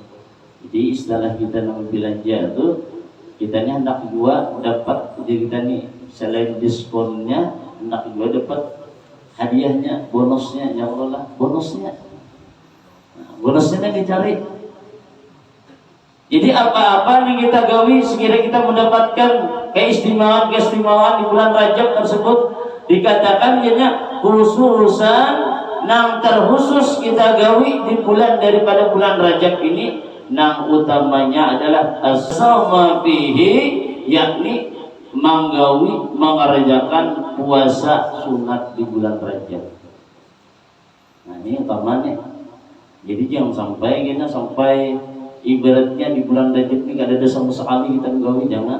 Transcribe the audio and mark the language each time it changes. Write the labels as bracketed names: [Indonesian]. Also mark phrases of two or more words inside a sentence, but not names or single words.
[Banjar] Jadi istilah kita nama belanja itu, kita ini hendak juga dapat, jadi kita nih selain diskonnya hendak juga dapat hadiahnya, bonusnya. [Arabic] يا الله, [Indonesian] bonusnya, bonusnya dicari. [Banjar] Jadi apa-apa yang kita gawi sekiranya kita mendapatkan keistimewaan di bulan Rajab tersebut, dikatakan jadinya khususan nang terkhusus kita gawi di bulan daripada bulan Rajab ini, nang utamanya adalah [Arabic] الصوم فيه, [Banjar] yakni menggawi mengerjakan puasa sunat di bulan Rajab. [Indonesian] Nah ini utamanya. [Banjar] Jadi jangan sampai kita sampai ibaratnya di bulan Rajab ini gak ada sama sekali kita gawe, jangan.